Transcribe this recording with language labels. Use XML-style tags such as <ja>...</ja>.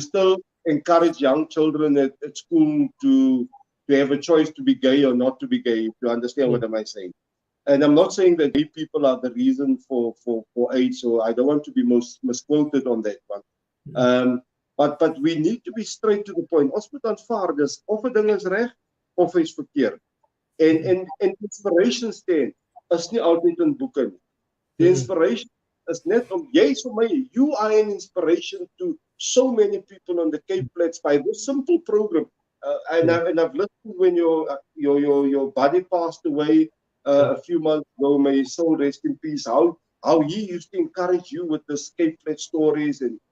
<en>still encourage young children at school to have a choice to be gay or not to be gay, if you understand mm, what am I saying. And I'm not saying that gay people are the reason for AIDS, so I don't want to be misquoted on that one. mm, Um, but we need to be straight to the point.</en> <af>Ons moet aanvaar dis of 'n ding is reg of hy's verkeerd. En mm, en inspiration staan is nie altyd in boeke nie.</af> <en>The mm, inspiration is net om jy's vir my, you are an inspiration to so many people on the Cape Flats by this simple program. yeah, And I've listened when your buddy passed away yeah, a few months ago. May his soul rest in peace. How he used to encourage you with the Cape Flat stories and</en>